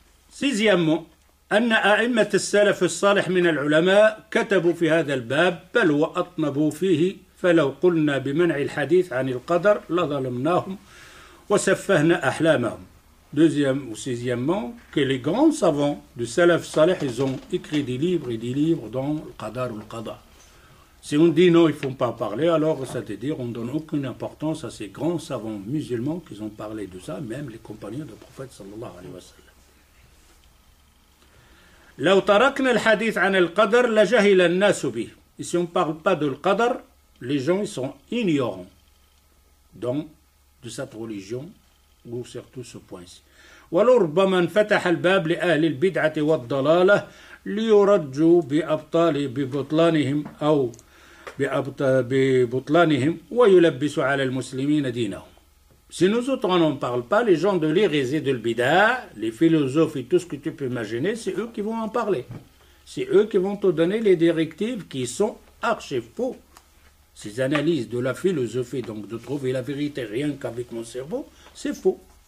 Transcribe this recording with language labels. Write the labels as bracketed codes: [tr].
[fr] Sixièmement, [ar] أن أئمة السلف الصالح من العلماء كتبوا في هذا الباب بل وأطنبوا فيه فلو قلنا بمنع الحديث عن القدر لظلمناهم وسفهنا أحلامهم. [fr] Deuxième ou sixièmement, que les grands savants du Salaf Salih, ils ont écrit des livres et des livres dans le Qadar ou le Qadar. Si on dit non, il ne faut pas parler, alors c'est-à-dire on ne donne aucune importance à ces grands savants musulmans qui ont parlé de ça, même les compagnons du prophète sallallahu alayhi wa sallam. [ar] لو تركنا الحديث عن القدر لجهل الناس به. [fr] Et si on ne parle pas de l'Qadar, les gens ils sont ignorants donc de cette religion ou surtout ce point-ci. [ar] ولربما انفتح الباب لأهل البدعة والضلالة ليرجوا ببطلانهم أو ببطلانهم ويلبسوا على المسلمين دينهم. [fr] Si nous autres on n'en parle pas, les gens de l'hérésie de l'Bida, les philosophes et tout ce que tu peux imaginer, c'est eux qui vont en parler. C'est eux qui vont te donner les directives qui sont archi faux. Ces analyses de la philosophie, donc de trouver la vérité rien qu'avec mon cerveau, c'est faux.